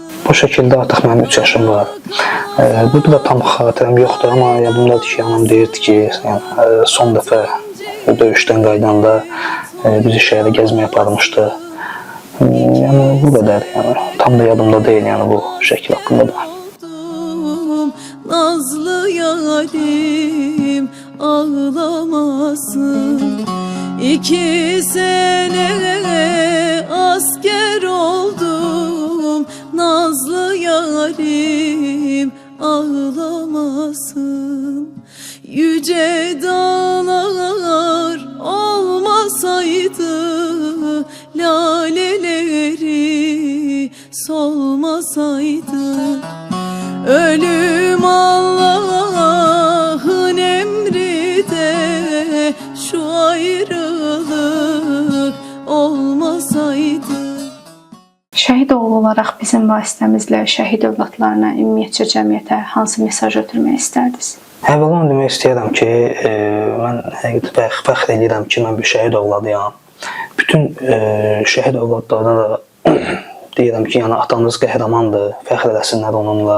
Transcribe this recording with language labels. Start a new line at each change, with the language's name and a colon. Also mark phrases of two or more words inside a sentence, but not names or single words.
Azerbaijani: Bu şəkildə artıq mənim 3 yaşım var. Burada da tam xatirəm yoxdur, amma yadımdadır ki, anam deyirdi ki, yəni, son dəfə döyüşdən qaydanda bizi şəhərə gəzməyə aparmışdı. Yəni bu qədər, yəni tam da yadımda deyil, yəni bu şəkil haqqında da.
Turkish: Nazlı yarim ağlamasın. 2 sene asker oldum. Nazlı yarim ağlamasın. Yüce dağlar olmasaydı, laleleri solmasaydı, ölüm Allah'ın emri de şu ayrılık olmasaydı.
Azerbaijani: Şəhid oğlu olaraq bizim vasitəmizlə şəhid övladlarına, ümumiyyətcə cəmiyyətə hansı mesaj ötürmək istərdiniz? Əvvəla demək istəyirəm ki, mən həqiqətən fəxr edirəm ki, mən bir şəhid övladıyam. Bütün şəhid övladlarına da deyirəm ki, yəni atanız qəhrəmandır, fəxr eləsinlər onunla.